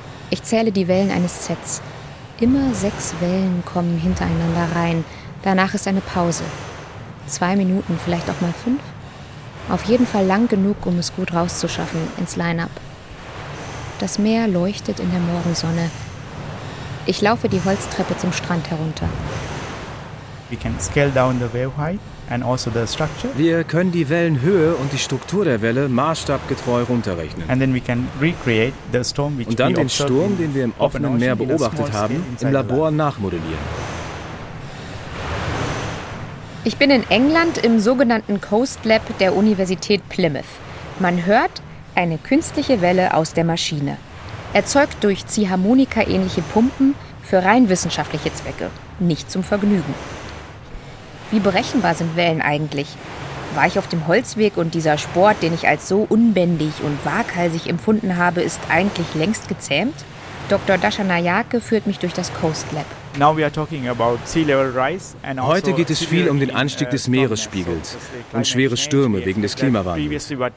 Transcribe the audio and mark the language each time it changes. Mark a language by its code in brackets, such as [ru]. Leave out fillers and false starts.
[de] Ich zähle die Wellen eines Sets. Immer 6 Wellen kommen hintereinander rein. Danach ist eine Pause. 2 Minuten, vielleicht auch mal 5. Auf jeden Fall lang genug, um es gut rauszuschaffen ins Line-up. Das Meer leuchtet in der Morgensonne. Ich laufe die Holztreppe zum Strand herunter. [en] We can scale down the wave height and also the structure. [de] Wir können die Wellenhöhe und die Struktur der Welle maßstabgetreu runterrechnen. [en] And then we can recreate the storm, which [de] und dann den Sturm, den wir im offenen Meer beobachtet haben, im Labor nachmodellieren. Ich bin in England im sogenannten Coast Lab der Universität Plymouth. Man hört eine künstliche Welle aus der Maschine. Erzeugt durch Ziehharmonika-ähnliche Pumpen für rein wissenschaftliche Zwecke, nicht zum Vergnügen. Wie berechenbar sind Wellen eigentlich? War ich auf dem Holzweg und dieser Sport, den ich als so unbändig und waghalsig empfunden habe, ist eigentlich längst gezähmt? Dr. Dasha Nayake führt mich durch das Coast Lab. [en] Now we are talking about sea level rise and also [de] heute geht es viel um den Anstieg des Meeresspiegels und schwere Stürme wegen des Klimawandels.